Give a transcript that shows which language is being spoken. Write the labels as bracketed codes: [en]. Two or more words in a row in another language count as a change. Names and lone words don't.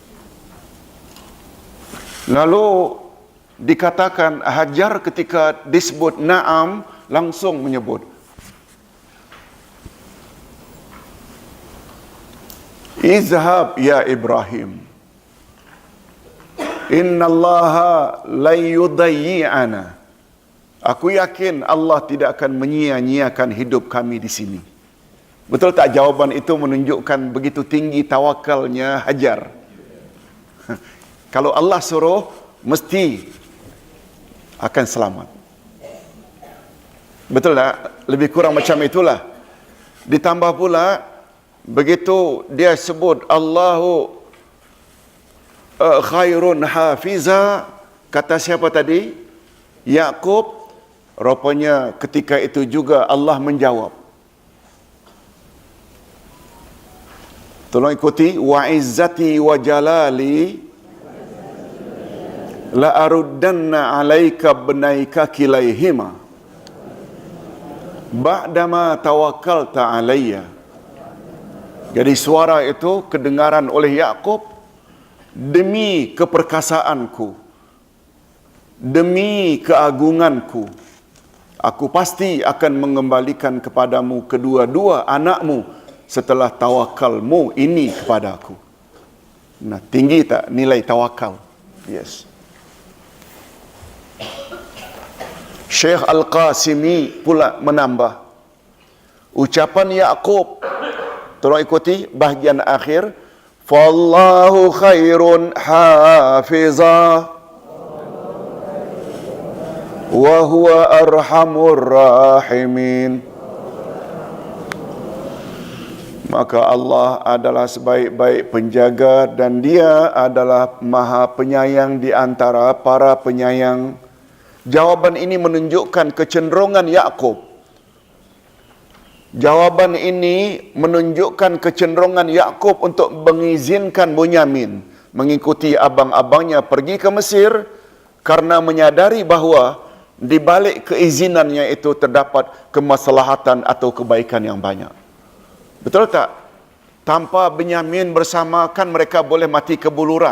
[ms] Lalu dikatakan Hajar ketika disebut Naam, langsung menyebut, [ar] اذهب يا إبراهيم، إن الله لا يضيعنا. [ms] Aku yakin Allah tidak akan menyia-nyiakan hidup kami di sini. Betul tak jawaban itu menunjukkan begitu tinggi tawakalnya Hajar? Kalau Allah suruh, mesti akan selamat. Betul tak? Lebih kurang macam itulah. Ditambah pula, begitu dia sebut [ar] الله خير حافظا, [ms] kata siapa tadi? Yakub. Rupanya ketika itu juga Allah menjawab. Tolong ikuti, [ar] وعزتي وجلالي لأردن عليك ابنيك كليهما بعدما توكلت علي. [ms] Jadi suara itu kedengaran oleh Yakub, demi keperkasaanku, demi keagunganku, aku pasti akan mengembalikan kepadamu kedua-dua anakmu setelah tawakalmu ini kepada aku. Nah, tinggi tak nilai tawakal? Yes. Syekh Al-Qasimi pula menambah ucapan Yakub. Tolong ikuti bahagian akhir, [ar] فالله خير حافظا وهو أرحم الراحمين. [ms] Maka Allah adalah sebaik-baik penjaga dan Dia adalah Maha Penyayang di antara para penyayang. Jawaban ini menunjukkan kecenderungan Yakub. Jawaban ini menunjukkan kecenderungan Yakub untuk mengizinkan Bunyamin mengikuti abang-abangnya pergi ke Mesir, karena menyadari bahawa di balik keizinannya itu terdapat kemaslahatan atau kebaikan yang banyak. Betul tak? Tanpa Benyamin bersama kan mereka boleh mati kebuluran.